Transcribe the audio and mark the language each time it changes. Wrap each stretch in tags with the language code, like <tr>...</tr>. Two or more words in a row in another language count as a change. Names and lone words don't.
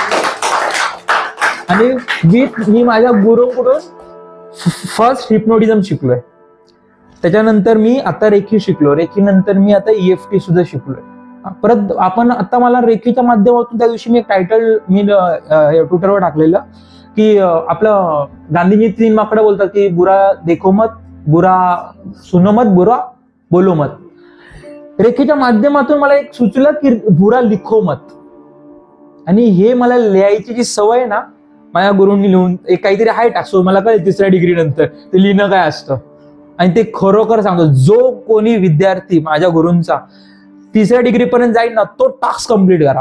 <mr>आणि मी माझ्या गुरुकडून</mr> <en>first hypnotism</en> <mr>शिकलोय. त्याच्यानंतर मी आता रेखी शिकलो. रेखी नंतर मी आता EFT सुद्धा शिकलोय. परत आपण आता मला रेखीच्या माध्यमातून त्या दिवशी मी एक टायटल मी ट्विटरवर टाकलेलं की आपलं गांधीजी 3 माकडं बोलतात की</mr> <hi>बुरा देखो मत, बुरा सुनो मत, बुरा बोलो मत.</hi> <mr>रेखीच्या माध्यमातून मला एक सुचलं की</mr> <hi>बुरा लिखो मत.</hi> <mr>आणि हे मला लिहायची जी सवय आहे ना माझ्या गुरूंनी लिहून एक काहीतरी आहे टाकसो, मला कळेल 3ऱ्या डिग्री नंतर ते लिहिणं काय असतं. आणि ते खरोखर सांगतो, जो कोणी विद्यार्थी माझ्या गुरूंचा 3ऱ्या डिग्री पर्यंत जाईल ना तो</mr> <en>task complete</en> <mr>करा.</mr>